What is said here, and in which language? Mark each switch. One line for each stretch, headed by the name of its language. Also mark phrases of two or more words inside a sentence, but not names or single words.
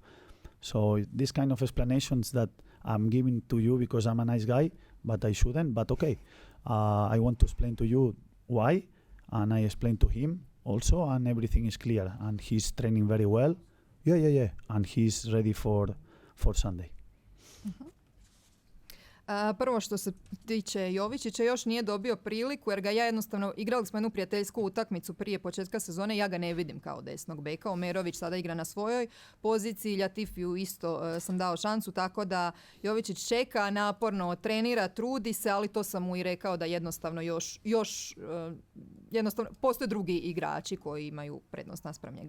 English: So these kind of explanations that I'm giving to you because I'm a nice guy, but I shouldn't, but okay. I want to explain to you why, and I explained to him also, and everything is clear, and he's training very well. Yeah, and he's ready for Sunday.
Bosnian: Prvo što se tiče Jovičića, još nije dobio priliku jer ga ja jednostavno, igrali smo jednu prijateljsku utakmicu prije početka sezone, ja ga ne vidim kao desnog beka. Omerović sada igra na svojoj poziciji, Ljatifiju isto sam dao šansu, tako da Jovičić čeka, naporno trenira, trudi se, ali to sam mu i rekao da jednostavno još jednostavno postoje drugi igrači koji imaju prednost naspram njega.